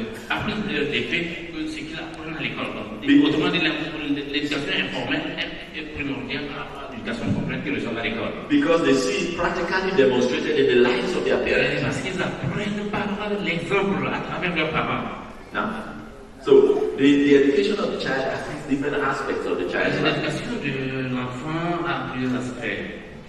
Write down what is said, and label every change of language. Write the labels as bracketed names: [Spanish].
[French] a plus d'effet que ce qu'ils apprennent à l'école. Autrement dit, l'éducation informelle est primordiale par rapport à l'éducation complète qu'ils reçoivent à l'école. [English] Because they see it practically demonstrated in the lives of their parents. [French] Parce qu'ils apprennent par l'exemple à travers leurs parents. [English] Now, so the education of the child affects different aspects of the child's life. [French] L'éducation de l'enfant a plusieurs aspects.